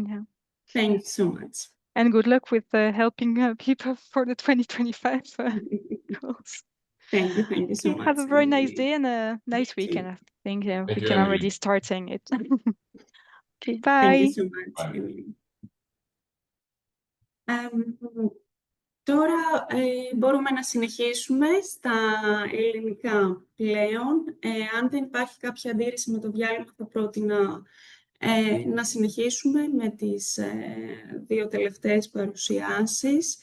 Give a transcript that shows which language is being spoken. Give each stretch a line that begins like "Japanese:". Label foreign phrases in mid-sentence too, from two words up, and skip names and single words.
English: Thank you so much. And good luck with helping people for the 2025 goals. Thank you so much. Have a very nice day and a nice You weekend. too. I think we you, can Emilie. already start saying it. Okay, Thank bye. you so much, Emilie.
Greek: Τώρα μπορούμε να συνεχίσουμε στα ελληνικά πλέον. Αν δεν υπάρχει κάποια αντίρρηση με το διάλειμμα, θα πρότεινα να συνεχίσουμε με τις δύο τελευταίες παρουσιάσεις.